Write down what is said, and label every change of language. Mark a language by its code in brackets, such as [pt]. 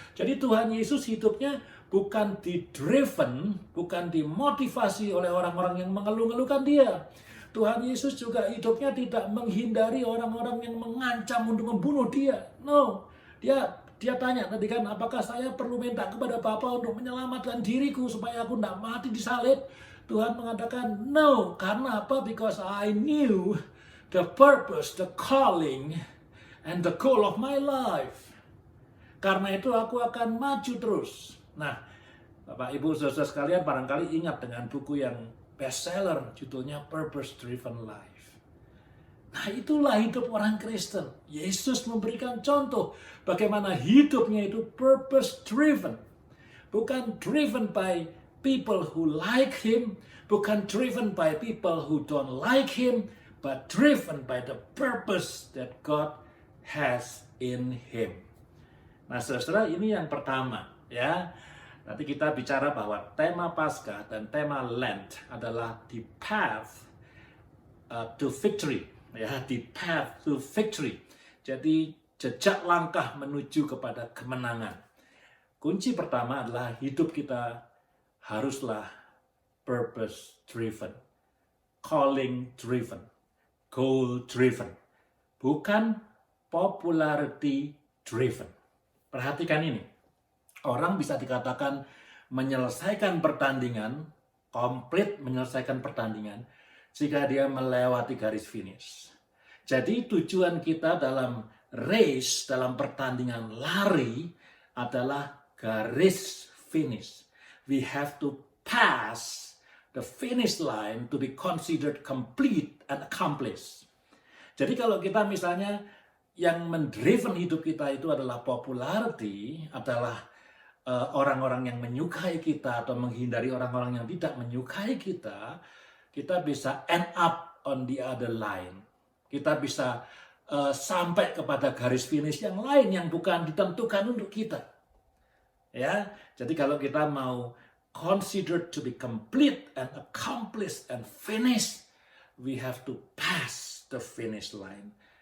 [id] Jadi Tuhan Yesus hidupnya bukan didriven, bukan dimotivasi oleh orang-orang yang mengeluh-ngeluhkan dia. Tuhan Yesus juga hidupnya tidak menghindari orang-orang yang mengancam untuk membunuh dia. No, dia tanya tadi kan, apakah saya perlu minta kepada Bapa untuk menyelamatkan diriku supaya aku tidak mati di salib? Tuhan mengatakan no, karena apa? [en] Because I knew the purpose, the calling, and the goal of my life. [id] Karena itu aku akan maju terus. Nah, Bapak Ibu Saudara sekalian barangkali ingat dengan buku yang bestseller judulnya Purpose Driven Life. Nah, itulah hidup orang Kristen. Yesus memberikan contoh bagaimana hidupnya itu purpose driven. [en] Bukan driven by people who like him, bukan driven by people who don't like him, but driven by the purpose that God has in him. [id] Nah, saudara, ini yang pertama ya. Nanti kita bicara bahwa tema Paskah dan tema Lent adalah [en] the path to victory, ya, the path to victory. [id] Jadi jejak langkah menuju kepada kemenangan. Kunci pertama adalah hidup kita haruslah purpose driven, calling driven, goal driven, bukan popularity driven. Perhatikan ini. Orang bisa dikatakan menyelesaikan pertandingan, komplit menyelesaikan pertandingan, jika dia melewati garis finish. Jadi tujuan kita dalam race, dalam pertandingan lari adalah garis finish. [en] We have to pass the finish line to be considered complete and accomplished. [id] Jadi kalau kita misalnya yang mendriven hidup kita itu adalah popularity, adalah orang-orang yang menyukai kita atau menghindari orang-orang yang tidak menyukai kita, kita bisa [en] end up on the other line. [id] Kita bisa sampai kepada garis finish yang lain yang bukan ditentukan untuk kita. Ya, jadi kalau kita mau [en] considered to be complete and accomplished and finished, we have to pass the finish line.